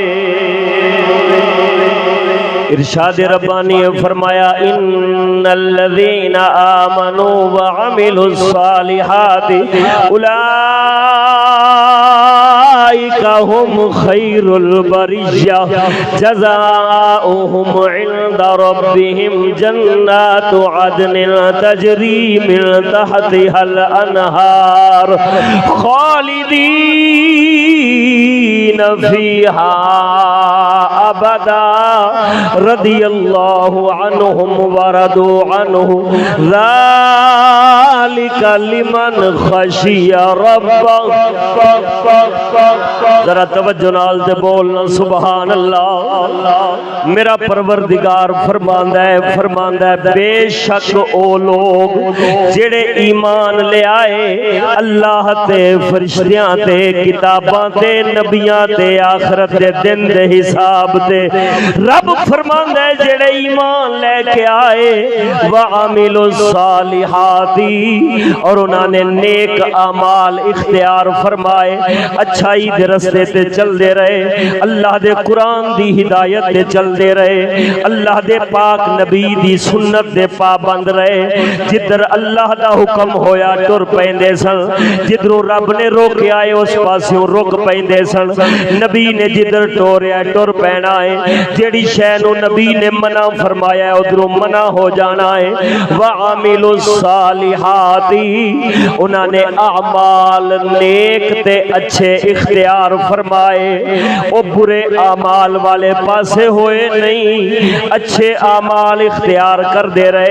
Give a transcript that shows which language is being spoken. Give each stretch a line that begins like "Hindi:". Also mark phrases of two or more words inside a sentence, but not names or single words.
Urdu: ارشاد ربانی فرمایا
Arabic: ان الذین آمنوا وعملوا الصالحات اولئک هم خیر البریہ جزاؤہم عند ربهم جنات عدن تجری من تحتها الانہار خالدین فیہا ابدا رضی اللہ عنہم ورضوا عنہ ذالک لمن خشی ربہ.
Punjabi: ذرا توجہ نال تے بولنا
Arabic: سبحان اللہ.
Punjabi: میرا پروردگار فرماندا ہے بے شک او لوگ جڑے ایمان لے آئے اللہ تے فرشتیاں تے کتاباں تے نبیاں تے آخرت دے دن دے حساب تے. رب فرماندا ہے جڑے ایمان لے کے آئے
Arabic: وعملوا الصالحات
Punjabi: اور انہوں نے نیک اعمال اختیار فرمائے اچھائی دے رستے تے چل دے رہے اللہ دے قرآن دی ہدایت تے چل دے رہے اللہ دے پاک نبی دی سنت دے پابند رہے. جدھر اللہ دا حکم ہویا ٹر پیندے سن جدھروں رب نے روکیا ہے اس پاسوں رک پیندے سن. نبی نے جدھر ٹوریا ٹر پینا ہے جیڑی شے نو نبی نے منع فرمایا ہے ادھروں منع ہو جانا ہے.
Arabic: وعملوا الصالحات
Punjabi: انہوں نے اعمال نیک تے اچھے اختیار فرمائے او برے اعمال والے پاسے ہوئے نہیں اچھے اعمال اختیار کر دے رہے.